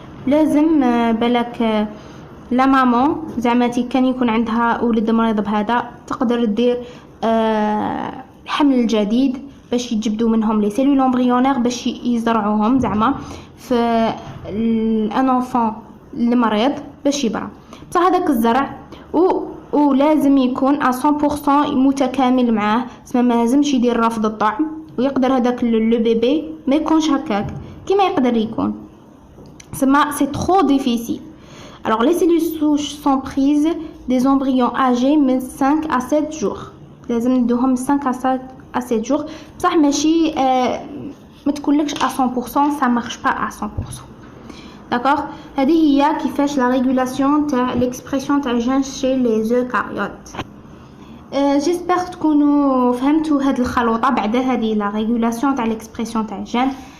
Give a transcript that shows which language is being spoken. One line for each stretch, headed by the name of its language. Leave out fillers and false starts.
Arabic: لازم بالك لا مامون زعما كان يكون عندها ولد مريض بهذا تقدر دير الحمل الجديد باش يجبدوا منهم لي سيلول امبريونير باش يزرعوهم زعما في ان انفون المريض باش يبرى. بصح هذاك الزرع ولازم يكون 100% متكامل معاه اسمه ما لازمش يدير رفض الطعم ويقدر هذاك لو بيبي ما يكونش هكاك كيما يقدر يكون.
French: C'est trop difficile. Alors les cellules souches sont prises des embryons âgés de 5 à 7 jours.
Arabic: لازم ندوهم
French: 5 à 7 jours.
Arabic: بصح ماشي ما تكونلكش
French: à 100%, ça marche pas à 100%. D'accord?
Arabic: هذه هي كيفاش
French: la régulation تاع l'expression تاع gènes chez les eucaryotes.
Arabic: J'espère تكونوا فهمتوا هاد الخلوطة بعد هذه la régulation تاع l'expression تاع gènes.